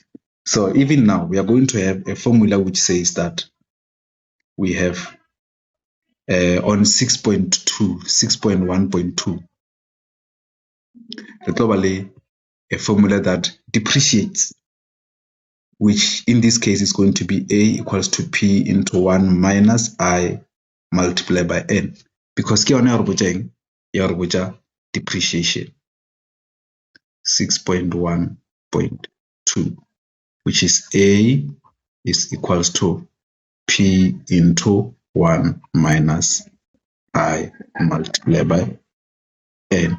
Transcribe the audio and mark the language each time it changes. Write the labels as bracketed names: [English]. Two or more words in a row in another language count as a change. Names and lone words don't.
[English] So even now, we are going to have a formula which says that we have on 6.1.2, globally a formula that depreciates, which in this case is going to be A equals to P into 1 minus I multiplied by N. [Tswana] Because ke yone ya re botsa depreciation. [English] 6.1.2, which is A is equals to P into 1 minus I multiplied by N.